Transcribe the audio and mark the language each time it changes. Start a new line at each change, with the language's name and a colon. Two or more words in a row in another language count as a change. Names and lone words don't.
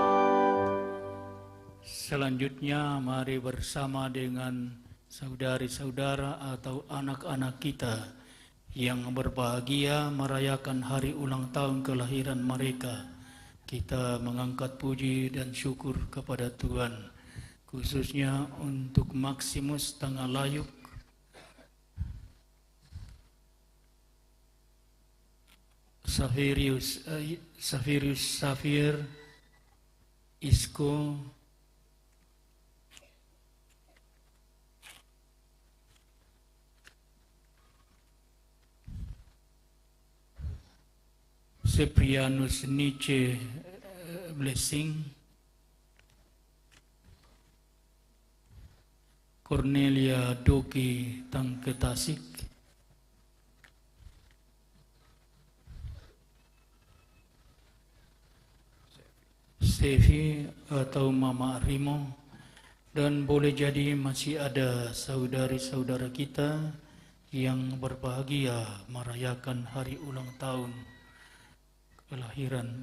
Indonesian: Selanjutnya mari bersama dengan saudari-saudara atau anak-anak kita yang berbahagia merayakan hari ulang tahun kelahiran mereka, kita mengangkat puji dan syukur kepada Tuhan, khususnya untuk Maximus Tangalayuk, Saverius Xavier, Isco, Cyprianus Nietzsche Blessing, Cornelia Doki Tangketasik, Sevi atau Mama Rimo, dan boleh jadi masih ada saudari-saudara kita yang berbahagia merayakan hari ulang tahun kelahiran.